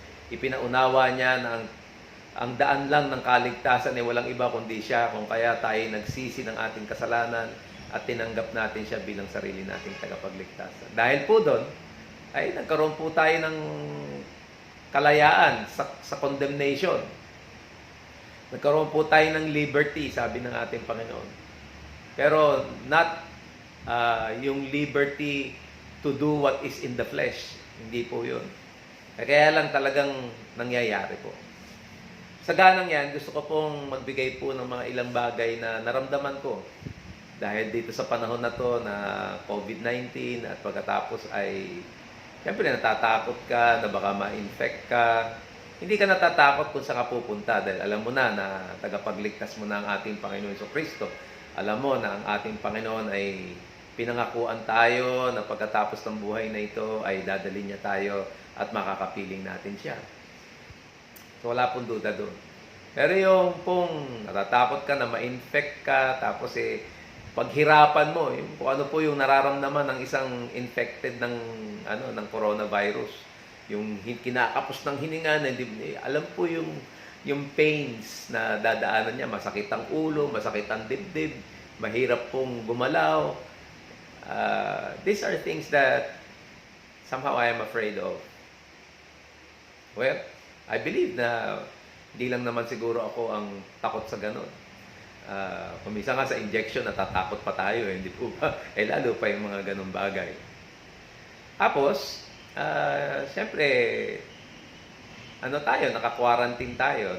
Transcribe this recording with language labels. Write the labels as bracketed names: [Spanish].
[Filipino] Ipinaunawa niya na ang daan lang ng kaligtasan ay walang iba kundi siya, kung kaya tayo nagsisi ng ating kasalanan at tinanggap natin siya bilang sarili nating tagapagligtas. Dahil po doon, ay nagkaroon po tayo ng kalayaan sa condemnation. Nagkaroon po tayo ng liberty, sabi ng ating Panginoon. [English] Pero not yung liberty to do what is in the flesh. [Filipino] Hindi po yun. Kaya lang talagang nangyayari po. Sa ganang yan, gusto ko pong magbigay po ng mga ilang bagay na naramdaman ko. Dahil dito sa panahon na to na COVID-19 at pagkatapos ay siyempre natatakot ka na baka ma-infect ka. Hindi ka natatakot kung saan ka pupunta dahil alam mo na tagapagligtas mo na ang ating Panginoon Jesucristo. Alam mo na ang ating Panginoon ay pinangakuan tayo na pagkatapos ng buhay na ito ay dadalhin niya tayo at makakapiling natin siya. So wala pong duda doon. Pero yung pong natatakot ka na ma-infect ka tapos paghirapan mo, yung kung ano po yung nararamdaman ng isang infected ng coronavirus, yung kinakapos ng hininga, alam po yung pains na dadaanan niya, masakit ang ulo, masakit ang dibdib, mahirap pong gumalaw. [English] These are things that somehow I am afraid of. Well, I believe [Filipino] na hindi lang naman siguro ako ang takot sa ganun. Kumisa nga sa injection, natatakot pa tayo, hindi po ba? Lalo pa yung mga ganung bagay. Tapos, siyempre, naka-quarantine tayo.